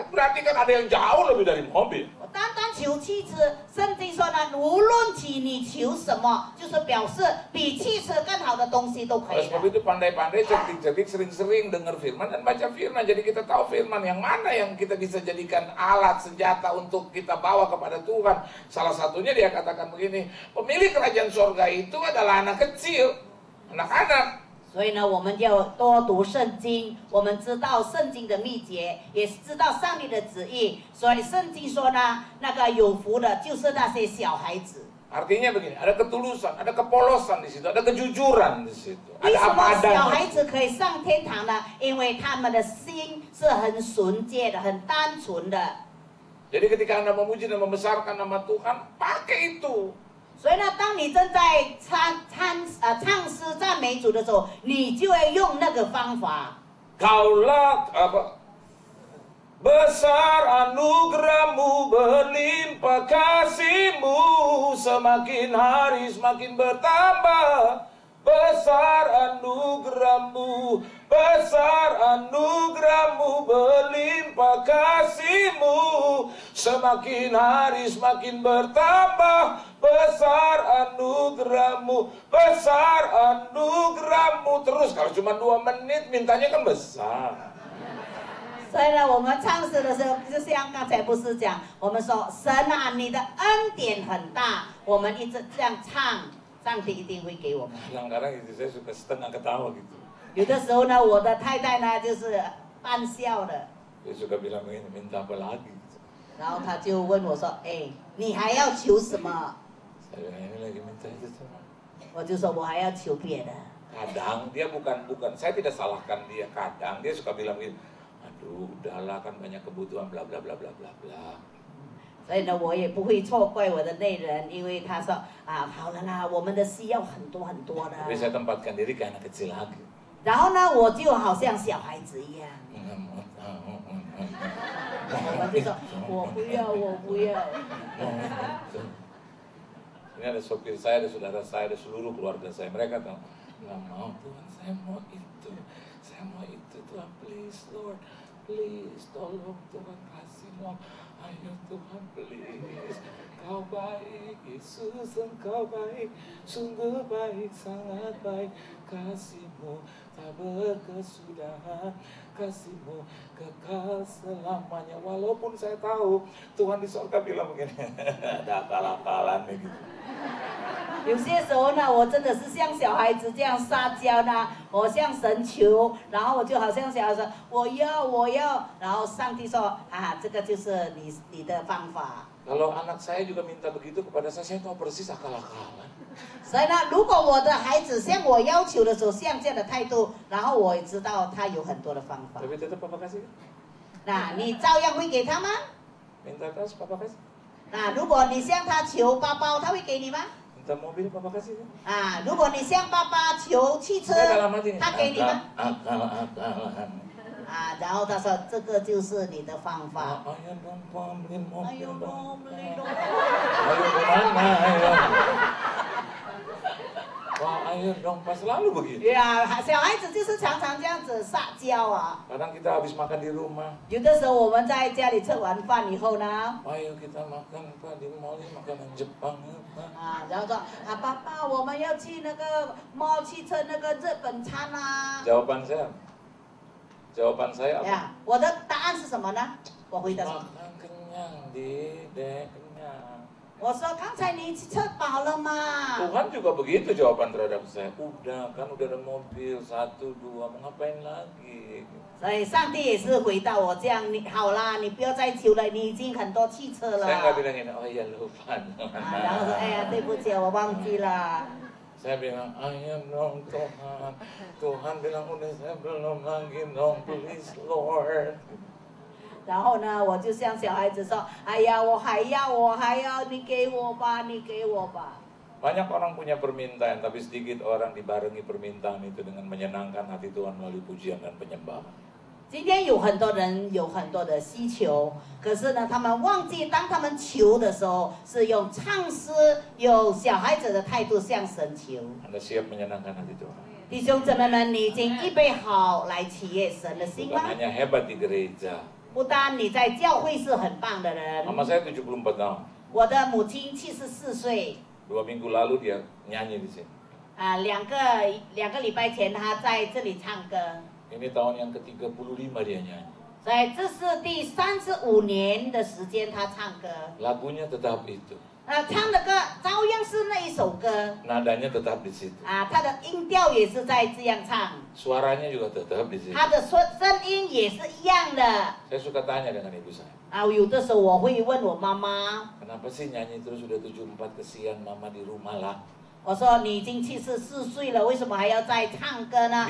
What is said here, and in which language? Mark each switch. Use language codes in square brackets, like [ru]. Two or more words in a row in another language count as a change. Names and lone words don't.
[id] Berarti kan ada yang jauh lebih dari mobil. [zh] 我单单求妻子，圣经说呢，无论你求什么，就是表示比汽车更好的东西都可 [id] Oleh [zh] 以 [id] sebab [zh] 的。 [id] itu pandai-pandai, cerdik-cerdik, sering-sering dengar firman dan baca firman. Jadi kita tahu firman yang mana yang kita bisa jadikan alat, senjata untuk kita bawa kepada Tuhan. Salah satunya dia katakan begini, pemilik kerajaan sorga itu adalah anak kecil, anak-anak. [zh] 所以呢，我们要多读圣经，我们知道圣经的秘诀，也知道上帝的旨意。所以圣经说呢，那个有福的就是那些小孩子。 [id] Artinya begini, ada ketulusan, ada kepolosan di situ, ada kejujuran di situ, [zh] 为 [id] ada [zh] 什 [id] apa [zh] 么小 [id] adanya. [zh] 孩子可以上天堂呢？因为他们的心是很纯洁的、很单纯的。 [id] Jadi ketika Anda memuji dan membesarkan nama Tuhan, pakai itu. [zh] 所以呢，当你正在唱诗赞美主的时候，你就要用那个方法。 [id] Kaulah apa? Besar anugerahmu, berlimpah kasihmu, semakin hari semakin bertambah. besar anugerah-Mu, besar anugerah-Mu, berlimpah kasih-Mu, semakin hari semakin bertambah, besar anugerah-Mu, besar anugerah-Mu. Terus kalau cuma 2 menit mintanya kan besar. [zh] 所以呢，我们唱诗的时候，就像刚才不是讲，我们说神啊，你的恩典很大，我们一直这样唱，上帝一定会给我们。 [id] Kadang-kadang istri saya suka setengah ketawa gitu. [zh] 有的时候呢，我的太太呢就是半笑的， [id] Dia suka bilang begini, minta apa lagi? [zh] 然后她就问我说：“哎，你还要求什么 [id] Saya bilang, ini lagi minta itu semua.？” [zh] 我就说：“我还要求别的。” [id] Kadang dia bukan, saya tidak salahkan dia. Kadang dia suka bilang gitu, aduh udahlah kan banyak kebutuhan bla bla bla bla bla bla. [zh] 所以呢，我也不会错怪我的内人，因为他说啊，好了啦，我们的需要很多很多的。 [id] Tapi saya tempatkan diri kayak anak kecil lagi. [zh] 然后呢，我就好像小孩子一样，我就说我不要，我不要。 [id] Ini ada sopir saya, ada saudara saya, ada seluruh keluarga saya. Mereka tahu, nggak mau Tuhan, saya mau itu, Tuhan, [en] please Lord, [id] please tolong Tuhan kasih mau, ayo Tuhan please, Kau baik, Yesus Engkau baik, sungguh baik, sangat baik, kasih-Mu tak berkesudahan, kasih-Mu kekal selamanya. Walaupun saya tahu Tuhan di surga bilang begini, ada akal-akalan gitu. [zh] 有些时候呢，我真的是像小孩子这样撒娇呢，我向神求，然后我就好像小孩说我要我要，然后上帝说啊，这个就是你的方法。 [id] Kalau anak saya juga minta begitu kepada saya tahu persis akal-akalan. [zh] 所以呢，如果我的孩子向我要求的时候，像这样的态度，然后我也知道他有很多的方法。 [id] Tapi tetap Papa kasih. [zh] 那你照样会给他吗？ [id] Minta tas Papa kasih. [zh] 那如果你向他求包包，他会给你吗？ [id] Minta mobil Papa kasih. [zh] 啊，如果你向爸爸求汽车， [id] Saya dalam hati nih, [zh] 他给你吗？ [id] akal-akalan. [zh] 啊，然后他说这个就是你的方法。 [id] Ayo dong Pak, beli 哎呦 mobil dong. ，beli dong。 Ayo kemana ayo? Wah, ayo dong Pak, selalu begitu. [zh] 对啊，小孩子就是常常这样子撒娇啊。 [id] Kadang kita habis makan di rumah. [zh] 有的时候我们在家里吃完饭以后呢， [id] Ayo kita makan Pak di mall ini makanan Jepang Pak. [zh] 啊，然后说啊，爸爸，我们要去那个 mall 去吃那个日本餐啊。 [id] Jawaban saya apa? [zh] 呀，我的答案是什么呢？我回答说， [id] Makan kenyang, Dek, kenyang. [zh] 我说刚才你吃饱了吗？ [id] Tuhan juga begitu jawaban terhadap saya. Udah kan udah ada mobil 1, 2, mau ngapain lagi? [zh] 所以上帝也是回答我这样，你好啦，你不要再求了，你已经很多汽车了。 [id] Saya nggak bilang ini, oh iya lupa. [zh] 然后说，哎呀，对不起，我忘记了。 [id] Saya bilang, ayo dong Tuhan. Tuhan bilang, udah saya belum lagi dong, [en] please Lord. [zh] 然后呢，我就像小孩子说，哎呀，我还要，你给我吧，你给我吧。 [id] Banyak orang punya permintaan, tapi sedikit orang dibarengi permintaan itu dengan menyenangkan hati Tuhan melalui pujian dan penyembahan. [zh] 今天有很多人有很多的需求，可是呢，他们忘记当他们求的时候，是用唱诗，有小孩子的态度向神求。 [id] Anda siap menyenangkan hati Tuhan? [zh] 弟兄姊妹们，你已经预备好来喜悦神的心 [id] Bukan [zh] 吗？ [id] hanya hebat di gereja. [zh] 不单你在教会是很棒的人， [id] Mama saya 74 tahun. [zh] 我的母亲74岁， [id] 2 minggu lalu dia nyanyi di sini. [zh] 啊，两个礼拜前她在这里唱歌， [id] Ini tahun yang ke-35 dia nyanyi. [zh] 所以这是第35年的时间她唱歌， [id] Lagunya tetap itu. [zh] 唱的歌照样是那一首歌， [id] Nadanya tetap di situ. [zh] 啊，她的音调也是在这样唱， [id] Suaranya juga tetap di situ. [zh] 她的声音也是一样的。 [id] Saya suka tanya dengan ibu saya. [zh] 啊，有的时候我会问我妈妈， [id] Kenapa sih nyanyi terus udah 74 kesian mama di rumah lah. [zh] 我说你已经74岁了，为什么还要再唱歌呢？